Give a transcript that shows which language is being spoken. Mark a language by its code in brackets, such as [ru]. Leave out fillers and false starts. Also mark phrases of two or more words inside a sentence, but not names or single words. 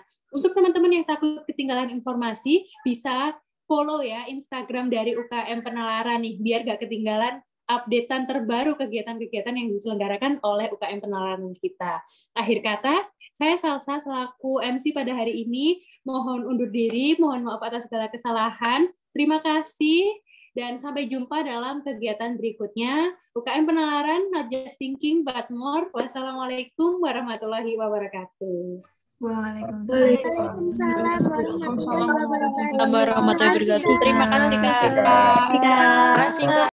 [id] Untuk teman-teman yang takut ketinggalan informasi, bisa follow ya Instagram dari UKM Penalaran nih, biar gak ketinggalan updatean terbaru kegiatan-kegiatan yang diselenggarakan oleh UKM Penalaran kita. Akhir kata, saya Salsa selaku MC pada hari ini mohon undur diri, mohon maaf atas segala kesalahan. Terima kasih dan sampai jumpa dalam kegiatan berikutnya. UKM Penalaran, [en] Not Just Thinking But More. [ar] والسلام عليكم ورحمة الله وبركاته. وعليكم السلام ورحمة الله وبركاته. [id] Terima kasih Kak.